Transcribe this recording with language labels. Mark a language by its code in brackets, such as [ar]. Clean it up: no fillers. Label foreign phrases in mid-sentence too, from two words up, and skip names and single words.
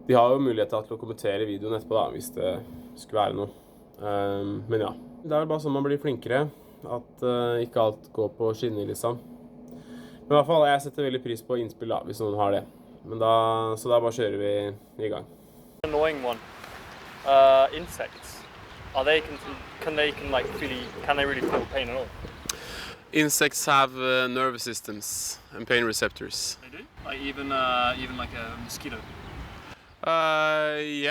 [no] De har jo mulighet til å kommentere videoen etterpå da, hvis det skulle være noe. Men ja, det er bare sånn man blir flinkere, at ikke alt går på skinner liksom. Men i hvert fall, jeg setter veldig pris på innspill da, hvis noen har det. Så da bare kjører vi i gang. [en] Annoying one. Insects. Can they really feel pain at all? Insects have nervous systems and pain receptors. They do? Like even like a mosquito? Yeah.